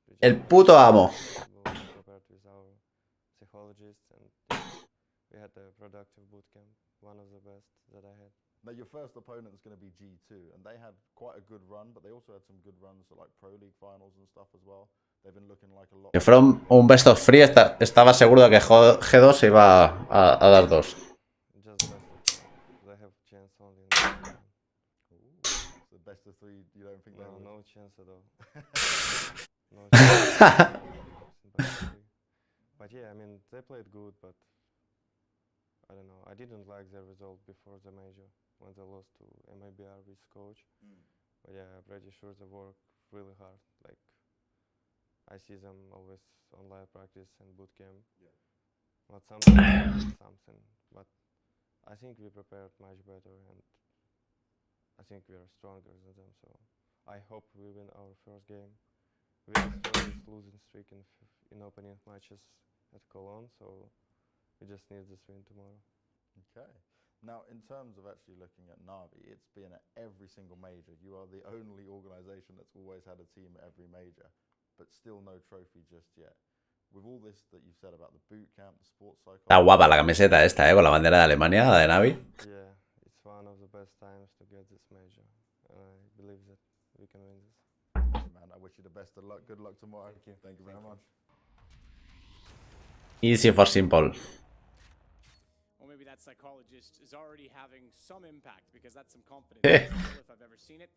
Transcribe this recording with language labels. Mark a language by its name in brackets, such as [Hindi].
[Spanish] El puto amo. [English] prepared with our psychologists and. We had a productive boot camp, one of the best that I had. Now your first opponent is going to be G2, and they had quite a good run, but they also had some good runs to like Pro League finals and stuff as well. They've been looking like a lot. [Spanish] Si fuera un best of free, estaba seguro de que G2 se iba a dar 2. [English] Just best of three. They have chance only in the So best of 3, you don't think no chance at all. No chance. But yeah, I mean they played good, but I don't know. I didn't like their result before the major when they lost to MIBR with coach. But yeah, I'm pretty sure they work really hard. Like I see them always on live practice and boot camp. Yeah. Not something, but I think we prepared much better, and I think we are stronger than them. So I hope we win our first game. We are strongest losing streak in opening matches at Cologne, so. We just need this win tomorrow. Okay. Now, in terms of actually looking at Na'Vi, it's been at every single major. You are the only organization that's always had a team at every major, but still no trophy just yet. With all this that you've said about the boot camp, the sports cycle... [Spanish] Está guapa la camiseta esta, con la bandera de Alemania, la de Na'Vi. [English] Yeah, it's one of the best times to get this major, and I believe that we can win this. Man, I wish you the best of luck. Good luck tomorrow. Thank you very much. Easy for Simple. That psychologist is already having some impact because that's some confidence if I've ever seen it.